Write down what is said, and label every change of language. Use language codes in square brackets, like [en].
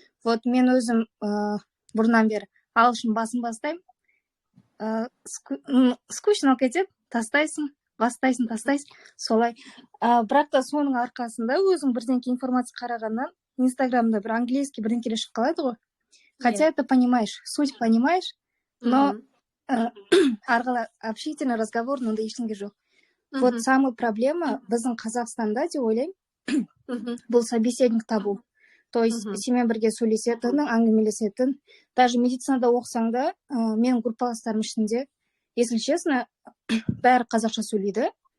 [kk] Вот мен өзім бұрыннан бері ағылшын басын бастаймын, скучно болып кетеді, бастайсың, солай. Бірақ та соның арқасында өзің бірдеңке информация қарағаннан инстаграмда бір английский бірдеңкелер шығып қалады ғой. [ru] Хотя это понимаешь, суть понимаешь, но арғылы общительный разговор, [kk] онда ештеңе жоқ. [ru] Вот самая проблема [kk] біздің Қазақстанда деп ойлаймын, бұл собеседник табу. То есть сенімен бірге сөйлесетін, әңгімелесетін. Даже медицинада оқысаң да, менің группаластарым ішінде, [ru] если честно, [kk] бәрі қазақша сөйлейді.